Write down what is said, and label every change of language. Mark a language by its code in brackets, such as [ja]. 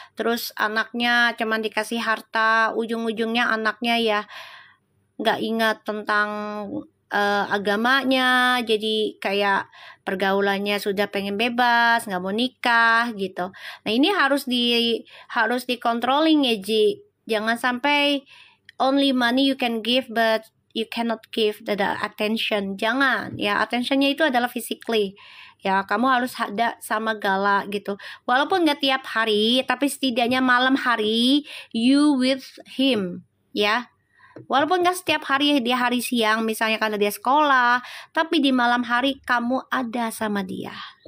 [id] Terus anaknya cuman dikasih harta, ujung-ujungnya anaknya ya nggak ingat tentang agamanya, jadi kayak pergaulannya sudah pengen bebas, nggak mau nikah gitu. Nah ini harus dikontrolling ya Ji. Jangan sampai [en] only money you can give but you cannot give the attention. [id] Jangan ya, attentionnya itu adalah physically. Ya, kamu harus ada sama Gala gitu. Walaupun nggak tiap hari, tapi setidaknya malam hari [en] you with him, [id] ya. Walaupun nggak setiap hari dia hari siang, misalnya karena dia sekolah, tapi di malam hari kamu ada sama dia.